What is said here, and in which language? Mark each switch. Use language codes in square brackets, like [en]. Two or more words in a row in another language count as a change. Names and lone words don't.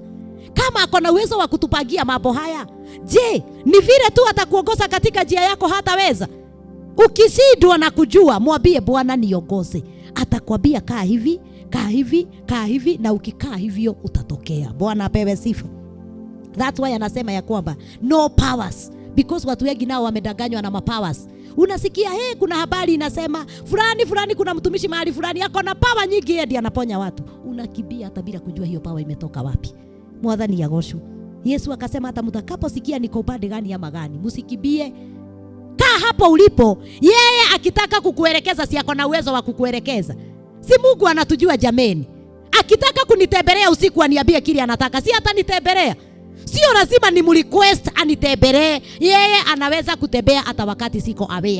[sw] Kama ako na uwezo wa kutupangia mambo haya, je, ni vile tu atakuongoza katika njia yako hataweza? Ukishindwa na kujua, mwambie Bwana niongoze. Atakwambia kaa hivi, kaa hivi, kaa hivi, na ukikaa hivyo utatokea. Bwana apewe sifa. [en] That's why [sw] anasema ya kwamba [en] no powers, [sw] because watu wengi nao wamedanganywa na mapowers. Unasikia kuna habari inasema fulani kuna mtumishi mahali fulani yako na power nyingi, hadi anaponya watu. Unakimbia hata bila kujua hiyo power imetoka wapi. [ki] Mwathani agocwo. [sw] Yesu akasema hata mtakaposikia niko upande gani ama gani, msikimbie. Kaa hapo ulipo. Yeye akitaka kukuelekeza, si ako na uwezo wa kukuelekeza? Si Mungu anatujua jameni. Akitaka kunitembelea usiku aniambie kile anataka, si hata nitembelea. Sio lazima ni mrequest anitembelee. Yeye anaweza kutembea hata wakati siko aware.